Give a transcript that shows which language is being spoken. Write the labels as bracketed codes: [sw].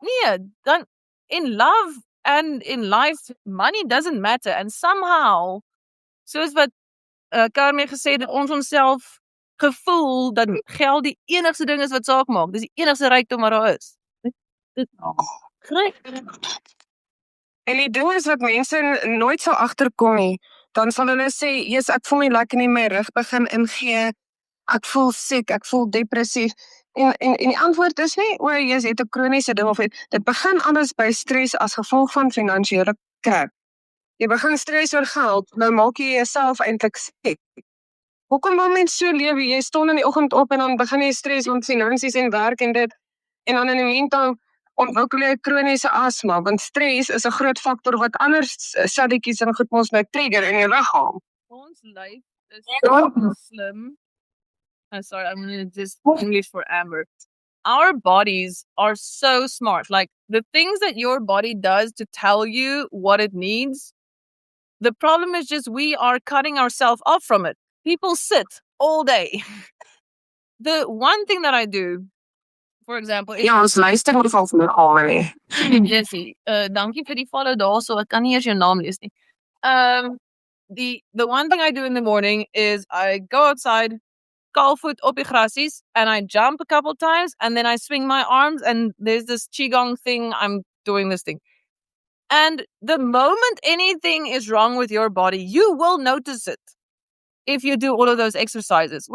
[af] Nee, dan [en] in love and in life, money doesn't matter. And somehow, [af] soos wat Carmen gesê het, ons onsself gevoel dat geld die enigste ding is wat saak maak. Dis die enigste rykdom wat daar is. En die ding is wat mense nooit sal agterkom nie. Dan sal hulle sê, "Jesus, ek voel nie lekker nie, my rug begin ingee. Ek voel siek, ek voel depressief." En die antwoord is nie, "O, jy het 'n kroniese ding of dit begin alles by stres as gevolg van finansiële krag. Jy begin stres oor geld, nou maak jy jouself eintlik siek. Hoekom wil mens so lewe? Jy staan in die oggend op en dan begin jy stres om finansies en werk en dit en dan in die meantime ontwikkel jy kroniese asma, want stres is 'n groot faktor wat ander celletjies en goed mos nou trigger in jou liggaam. Ons lyf is so slim. [en] I'm sorry, I'm going to just English for Amber. Our bodies are so smart. Like the things that your body does to tell you what it needs. The problem is just we are cutting ourselves off from it. People sit all day. The one thing that I do, for example, is [af] Ja, ons luister nie van almal nie. Jessie, dankie vir die follow daarso. Ek kan nie eers jou naam lees nie. [en] The one thing I do in the morning is I go outside, [af] kaalvoet op die grasies, [en] and I jump a couple times, and then I swing my arms, and there's this qigong thing. I'm doing this thing. And the moment anything is wrong with your body, you will notice it if you do all of those exercises.